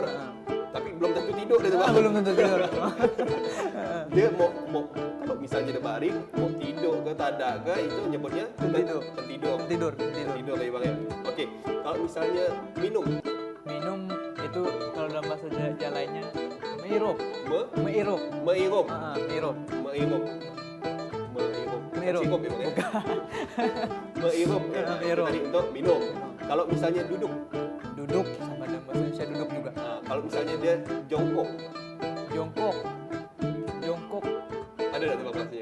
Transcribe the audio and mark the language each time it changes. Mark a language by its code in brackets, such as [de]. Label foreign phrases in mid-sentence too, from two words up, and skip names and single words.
[id] Tapi belum tentu tidur itu, Bang. Belum tentu tidur. Dia mau kalau misalnya dia baring mau tidur ke tadak ke itu nyebutnya Tidur. Tidur ya, Bang ya. Oke. Kalau misalnya minum itu kalau dalam bahasa Jalainya meirup. Meirup. Meirup. Cukup ya, Bang ya. Meirup. Meirup. Tadi untuk minum. Kalau misalnya duduk Sama dalam bahasa Indonesia duduk juga. Nah, kalau misalnya dia jongkok ada tak tuh bahasanya?